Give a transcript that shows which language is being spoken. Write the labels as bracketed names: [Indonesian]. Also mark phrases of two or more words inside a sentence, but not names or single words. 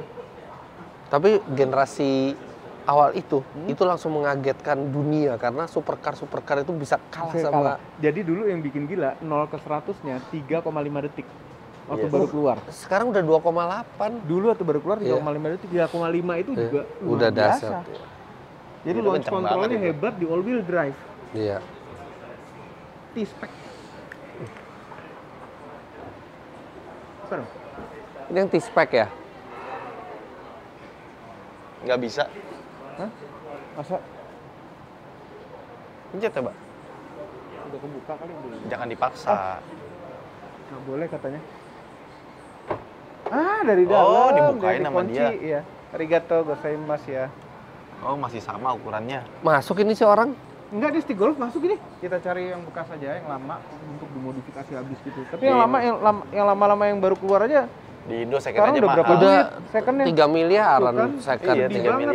[Indonesian] Tapi generasi awal itu langsung mengagetkan dunia karena supercar itu bisa kalah Saya sama kalah. Jadi dulu yang bikin gila 0 ke 100-nya 3,5 detik. Waktu Yes. baru keluar. sekarang udah 2,8. Dulu waktu baru keluar 3,5 detik, 3,5 itu juga luar Udah biasa. dasar. Jadi Itu launch kenceng controlnya banget itu. hebat di [English] all wheel drive. [Indonesian] Iya. T-Spec. Seru. Ini yang T-Spec ya? Nggak bisa. Hah? Masa Pencet coba. udah kebuka kali belum? Jangan dipaksa. Nggak boleh katanya. Dari Oh, dalam. dibukain dari sama kunci, dia. Iya. [Japanese] ありがとうございます ya. [Indonesian] Oh, masih sama ukurannya. Masuk ini si orang. Enggak, di stick golf masuk ini. Kita cari yang bekas aja, yang lama untuk dimodifikasi habis gitu. Tapi Iya. yang lama-lama yang baru keluar aja Di Indo second sekarang aja udah berapa mahal. Udah duit secondnya? 3 miliaran Tuh kan? second. Iya, Tinggi 3 banget.